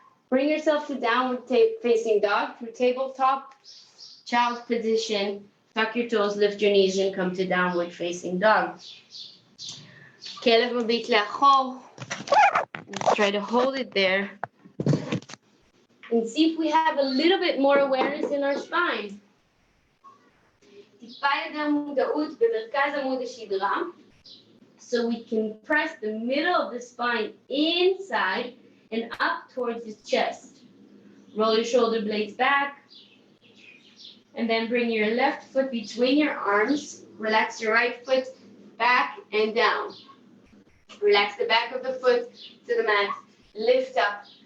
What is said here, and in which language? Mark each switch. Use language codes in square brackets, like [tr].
[en] Bring yourself to downward facing dog through tabletop, child's position. Tuck your toes, lift your knees, and come to downward facing dog. [he] כלב מביט לאחור. [en] Let's try to hold it there. And see if we have a little bit more awareness in our spine. [he] טיפה יותר מודעות במרכז עמוד השדרה. [en] So we can press the middle of the spine inside and up towards the chest. Roll your shoulder blades back. And then bring your left foot between your arms. Relax your right foot back and down. Relax the back of the foot to the mat. Lift up.